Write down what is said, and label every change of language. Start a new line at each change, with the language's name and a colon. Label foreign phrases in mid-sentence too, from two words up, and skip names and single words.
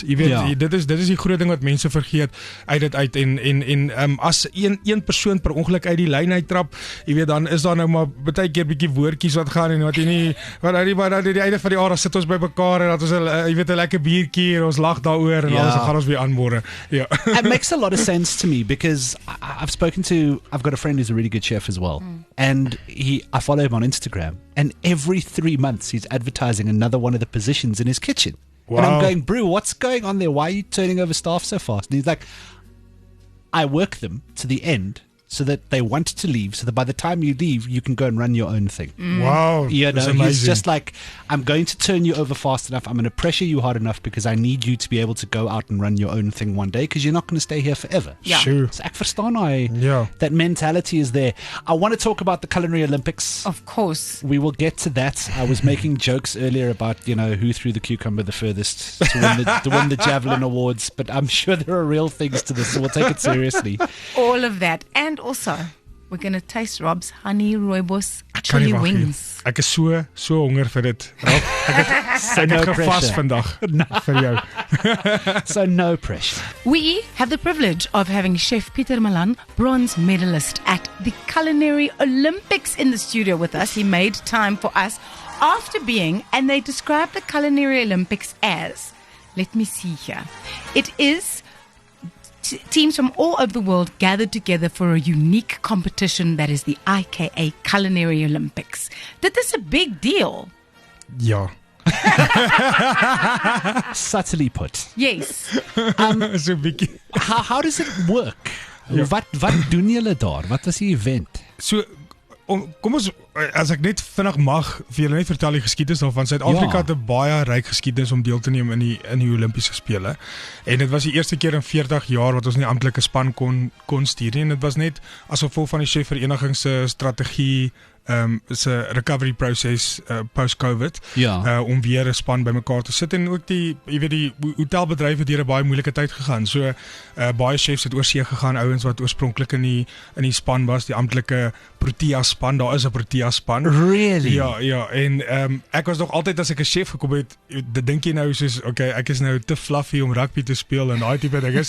Afrikaans: Jy weet, dit is die groot ding wat mense vergeet uit dit uit en as een persoon per ongeluk uit die lyn uittrap, jy weet, dan is daar nou maar baie keer bietjie woordjies wat gaan en wat jy nie wat aan die einde van die aard sit ons by mekaar en dat ons jy weet 'n lekker biertjie en ons lag daaroor en alles gaan ons weer aanmôre. Ja.
English: It makes a lot of sense to me because I've got a friend who's a really good chef as well, and I follow him on Instagram. And every 3 months, he's advertising another one of the positions in his kitchen. Wow. And I'm going, bro, what's going on there? Why are you turning over staff so fast? And he's like, I work them to the end so that they want to leave, so that by the time you leave, you can go and run your own thing. Wow, You that's know, amazing. he's just like, I'm going to turn you over fast enough. I'm going to pressure you hard enough because I need you to be able to go out and run your own thing one day because you're not going to stay here forever. Yeah. Sure.
Afrikaans: So ek verstaan hy,
English: Yeah. that mentality is there. I want to talk about the Culinary Olympics. Of course. We will get to that. I was making jokes earlier about, who threw the cucumber the furthest to win the Javelin Awards, but I'm sure there are real things to this, so we'll take it seriously. All of that. And also, we're going to taste Rob's honey rooibos
Afrikaans: Kan nie
English: chili
Afrikaans: wag nie.
English: wings.
Afrikaans: Ek is so honger vir dit. Rob. Ek het
English: no
Afrikaans: gevas
English: pressure.
Afrikaans: vandag vir jou.
English: So no pressure. We have the privilege of having Chef Pieter Malan, bronze medalist at the Culinary Olympics, in the studio with us. He made time for us after being, and they describe the Culinary Olympics as, let me see here, it is teams from all over the world gathered together for a unique competition that is the IKA Culinary Olympics.
Afrikaans: Dit is
English: a big deal.
Afrikaans: Ja.
English: Subtly put. Yes.
Afrikaans: So 'n bietjie.
English: How does it work?
Afrikaans: Wat doen julle daar? Wat is die event? So kom ons, as ek net vinnig mag vir julle net vertel die geskiedenis daarvan. Suid-Afrika het 'n baie ryk geskiedenis om deel te neem in die Olimpiese spele. En dit was die eerste keer in 40 jaar wat ons nie amptelike span kon stuur nie. En dit was net as gevolg van die chefvereniging se strategie, se
English: recovery process post-COVID,
Afrikaans: om weer 'n span bymekaar te sit en ook die hotelbedryf het deur 'n baie moeilike tyd gegaan. So baie chefs het oorsee gegaan, ouens wat oorspronklik in die span was, die amptelike Protea span. Daar is 'n Protea span.
English: Really?
Afrikaans: Ja, en ek was nog altyd as ek 'n chef gekom het, dink jy nou soos, okay, ek is nou te fluffy om rugby te speel en daai tipe ding.